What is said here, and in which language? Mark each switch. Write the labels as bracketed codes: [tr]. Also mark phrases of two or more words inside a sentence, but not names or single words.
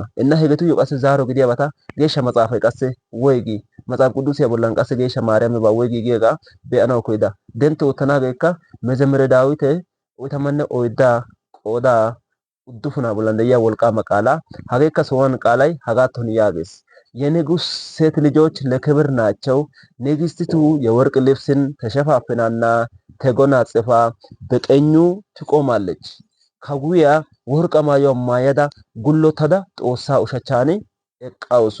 [wal] Inna hegetuyyo qasse zaaro gidiyaabata geeshsha maxaafay qasse woygi maxaaf quddusiya bollan qasse geeshsha maariyaami ba woygi giyaaga be'anaw koyida. Dentto oottanaageekka mezemure daawite 44 qoodaa uddufuna bollan de'iya wolqaama qaalaa hageekka sohuwan qaalay hagaatton yaagees. [am] የንጉሥ ሴት ልጆች ለክብር ናቸው። ንግሥቲቱ የወርቅ ልብስን ተሸፋፍናና ተጎናጽፋ በቀኙ ትቆማለች። ከጉያ ወርቅ [wal] ማዮ ማየዳ ጉሎተዳ ጦሳ ኡሸቻኒ እቃውሱ